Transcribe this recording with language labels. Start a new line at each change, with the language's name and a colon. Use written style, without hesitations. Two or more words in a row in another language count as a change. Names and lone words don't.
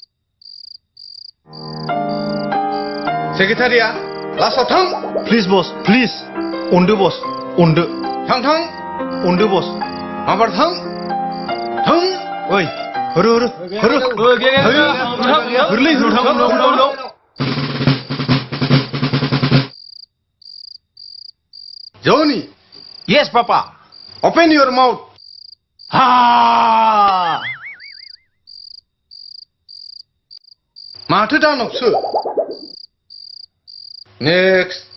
Bodo: सेक्रेटारिया लास्टआव थां। प्लिज बस, प्लिज। अनदो बस, अनदो। थां। अनदो बस। माबार थां। ओइ, होरो। होरलै, थां। Johnny.
English: Yes, Papa. Open your mouth. Ha!
Bodo: माथो दानबसो?
English: Next.